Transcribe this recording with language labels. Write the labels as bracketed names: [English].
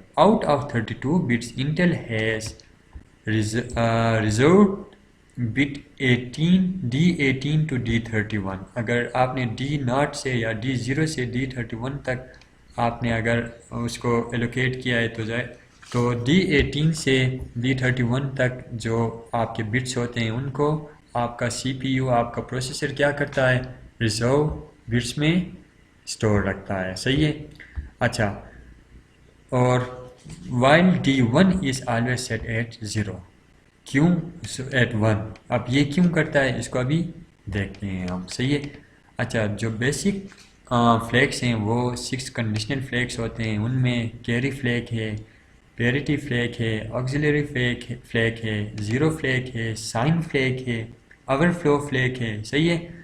[English] Out of 32 bits, Intel has reserved bit 18 D18 to D31. [Urdu] اگر آپ نے D0 سے یا D0 سے D31 تک آپ نے اگر اس کو ایلوکیٹ کیا ہے تو D18 سے D31 تک جو آپ کے بٹس ہوتے ہیں ان کو آپ کا سی پی یو, آپ کا پروسیسر کیا کرتا ہے, ریزرو بٹس میں اسٹور رکھتا ہے. صحیح ہے. اچھا, اور [English] while D1 is always set at 0. [Urdu] کیوں ایٹ 1؟ اب یہ کیوں کرتا ہے اس کو ابھی دیکھتے ہیں ہم. صحیح ہے. اچھا, جو بیسک فلیگس ہیں وہ 6 کنڈیشنل فلیگس ہوتے ہیں. ان میں کیری فلیگ ہے, پیریٹی فلیگ ہے, آکسیلری فلیگ ہے, زیرو فلیگ ہے, سائن فلیگ ہے, اوور فلو فلیگ ہے. صحیح ہے.